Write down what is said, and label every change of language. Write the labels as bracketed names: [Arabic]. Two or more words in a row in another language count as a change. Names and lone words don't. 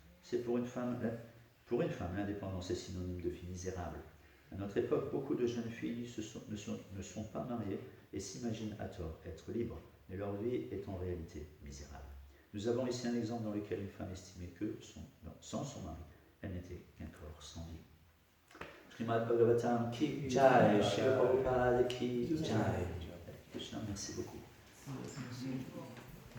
[French] C'est pour une femme, l'indépendance est synonyme de vie misérable. À notre époque, beaucoup de jeunes filles ne sont pas mariées et s'imaginent à tort être libres, mais leur vie est en réalité misérable. Nous avons ici un exemple dans lequel une femme estimait que, sans son mari, elle n'était qu'un corps sans vie. [Hindi] श्रीमद् भागवतम् की जय, श्रील प्रभुपाद की जय. [French] Krishna, merci beaucoup.